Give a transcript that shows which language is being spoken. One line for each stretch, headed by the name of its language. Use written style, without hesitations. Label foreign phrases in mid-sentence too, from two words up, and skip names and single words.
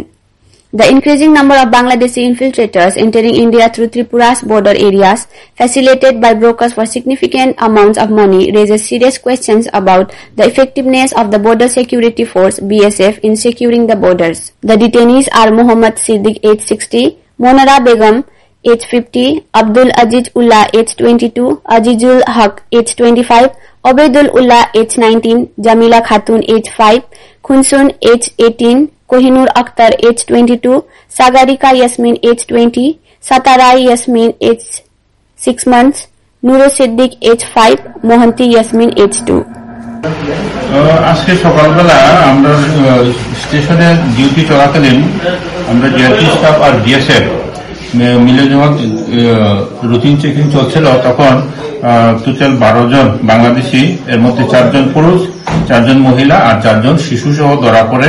English: The increasing number of Bangladeshi infiltrators entering India through Tripura's border areas, facilitated by brokers for significant amounts of money, raises serious questions about the effectiveness of the Border Security Force (BSF) in securing the borders. The detainees are Mohammad Siddiq, age 60, Monara Begum, age 50, Abdul Aziz Ullah, age 22, Azizul Haq, age 25, Obaidul Ullah, age 19, Jamila Khatun, age 5, Khunsun, age 18, Kohinoor Akhtar, age 22, Sagarika Yasmin, age 20, Satarai Yasmin, age 6 months, Nuro Siddiq, age 5, Mohanti Yasmin, age 2.
Bangla: আজকে সকালবেলা আমরা স্টেশনে ডিউটি চলাকালীন আমরা
English: GRP staff
Bangla: আর বিএসএফ মিলে যখন
English: routine checking
Bangla: চলছিল, তখন টোটাল 12 জন বাংলাদেশি, এর মধ্যে 4 জন পুরুষ, 4 জন মহিলা আর 4 জন শিশু সহ ধরা পড়ে।